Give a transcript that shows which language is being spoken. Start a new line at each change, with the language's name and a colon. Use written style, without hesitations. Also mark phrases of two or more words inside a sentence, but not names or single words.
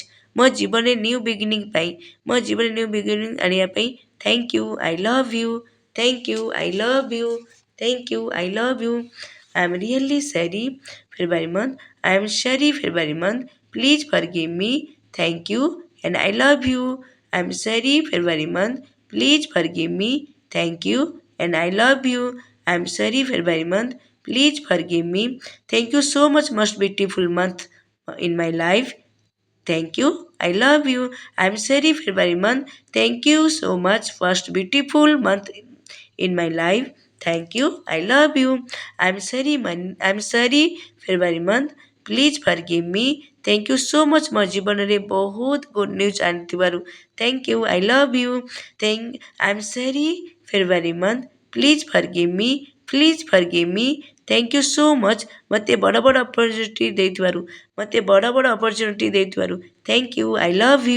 Odia: ମୋ ଜୀବନରେ
English: new beginning
Odia: ଆଣିବା ପାଇଁ
English: thank you, I love you. thank you, I love you. thank you, I love you. I am really sorry February month, I am sorry February month, please forgive me. thank you and I love you. I'm sorry February month. Please forgive me. Thank you and I love you. I'm sorry February month. Please forgive me. Thank you so much most beautiful month in my life. Thank you. I love you. I'm sorry February month. Thank you so much first beautiful month in my life. Thank you. I love you. I'm sorry February month. Please forgive me. Thank you so much
Odia: ମୋ ଜୀବନରେ ବହୁତ
English: good news ଆଣିଥିବାରୁ thank you, I love you. I am sorry February month, please forgive me, please forgive me. thank you so much
Odia: ମୋତେ ବଡ଼ ବଡ଼ ଅପରଚ୍ୟୁନିଟି ଦେଇଥିବାରୁ
English: thank you, I love you.